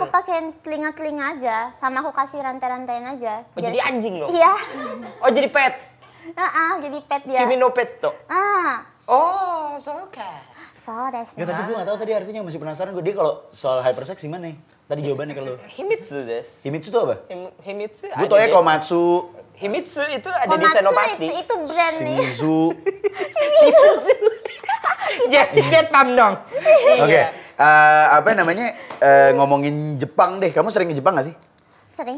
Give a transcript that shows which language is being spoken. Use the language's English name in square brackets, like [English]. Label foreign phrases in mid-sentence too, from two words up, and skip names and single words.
[Indonesian] aku pakein telinga-telinga aja, sama aku kasih rantai-rantaiin aja. Oh, jadi anjing loh? Iya. Oh jadi pet? Jadi pet dia. [Japanese] 君の [Indonesian] pet tuh? Oh, suka. [Japanese] そうです. [Indonesian] Ya tapi gue gak tahu tadi artinya, masih penasaran gue. Dia kalau soal hypersex gimana nih? Tadi jawabannya kalau [Japanese] 秘密です. [Indonesian] Himitsu itu apa? Himitsu Gue ada taunya deh. Komatsu, Himitsu itu ada di Komatsu Senopati. itu brand nih. Shimizu. Jet pam dong. Oke, Iya. apa namanya, ngomongin Jepang deh. Kamu sering ke Jepang gak sih? Sering.